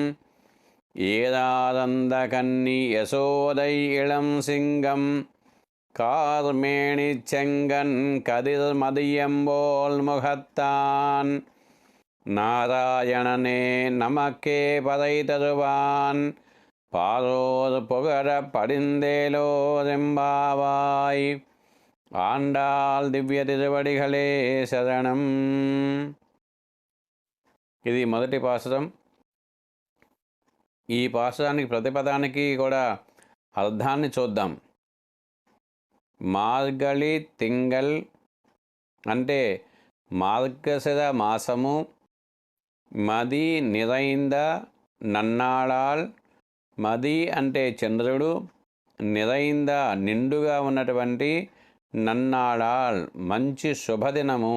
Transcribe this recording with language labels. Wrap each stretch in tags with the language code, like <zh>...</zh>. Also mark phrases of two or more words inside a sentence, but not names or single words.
<ta>ஏதாரந்த கன்னி யசோதை இளம் சிங்கம் கார்மேனி செங்கன் கதிர் மதியம்போல் முகத்தான் நாராயணனே நமக்கே பதை தருவான் பாரோர் புகழ படிந்தேலோரெம்பாவாய்.</ta> <te>ఆండాల్ దివ్య</te> <ta>திருவடிகளே சரணம்.</ta> <te>ఇది మొదటి పాసురం. ఈ పాసురానికి ప్రతిపదానికి కూడా అర్థాన్ని చూద్దాం.</te> <ta>மார்கழி திங்கள்</ta> <te>అంటే మార్గశిర మాసము,</te> <ta>மதி நிறைந்த நன்னாளால்,</ta> <te>మది అంటే చంద్రుడు, నిరైంద నిండుగా ఉన్నటువంటి నన్నాళాల్ మంచి శుభదినము.</te>